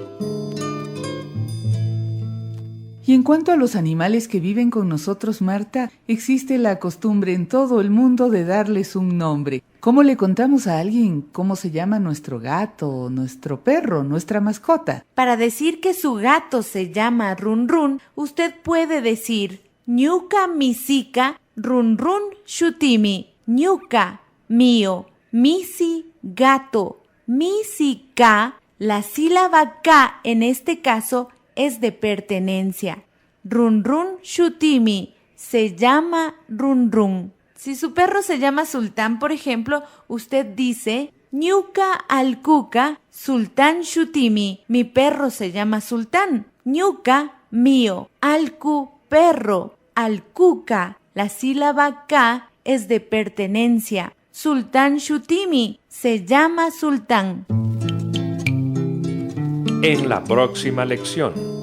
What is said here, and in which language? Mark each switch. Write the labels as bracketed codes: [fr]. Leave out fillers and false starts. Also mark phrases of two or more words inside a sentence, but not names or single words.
[es] Y en cuanto a los animales que viven con nosotros, Marta, existe la costumbre en todo el mundo de darles un nombre. ¿Cómo le contamos a alguien cómo se llama nuestro gato, nuestro perro, nuestra mascota? Para decir que su gato se llama Run Run, usted puede decir [qu] ñuka misika run run shutimi. Ñuka, [es] mío, misi, gato. Misika, la sílaba K en este caso es de pertenencia. [qu] Run run shutimi, [es] se llama run run. Si su perro se llama Sultán, por ejemplo, usted dice [qu] ñuka alkuka Sultán shutimi, [es] mi perro se llama Sultán. Ñuka, mío, alku, perro, alkuka, la sílaba K es de pertenencia. Sultán shutimi, se llama Sultán. En la próxima lección.